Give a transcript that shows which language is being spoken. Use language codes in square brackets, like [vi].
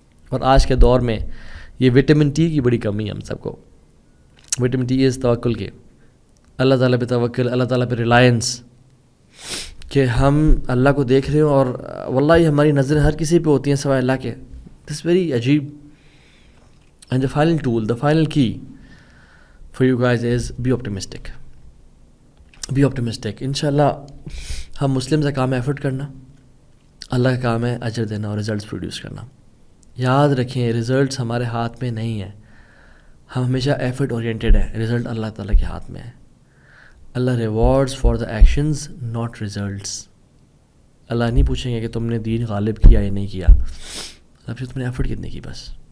[ur] اور آج کے دور میں یہ وٹامن ٹی کی بڑی کمی ہے ہم سب کو. وٹامن ٹی از توکل کے, اللہ تعالیٰ پہ توکل, اللہ تعالیٰ پہ ریلائنس, کہ ہم اللہ کو دیکھ رہے ہوں اور واللہ ہماری نظریں ہر کسی پہ ہوتی ہیں سوائے اللہ کے. [en] This very عجیب. And the final tool, the final key for you guys is be optimistic. Be optimistic. [ur] انشاءاللہ ہم مسلم کا کام ہے ایفرٹ کرنا, اللہ کا کام ہے اجر دینا اور ریزلٹس پروڈیوس کرنا. یاد رکھیں ریزلٹس ہمارے ہاتھ میں نہیں ہیں. ہم ہمیشہ ایفرٹ اورینٹیڈ ہیں, رزلٹ اللہ تعالیٰ کے ہاتھ میں ہے. [en] اللہ rewards for the actions not results. [ur] اللہ نہیں پوچھیں گے کہ تم نے دین غالب کیا یا نہیں کیا, اللہ پھر تم نے ایفرٹ کتنے کی بس.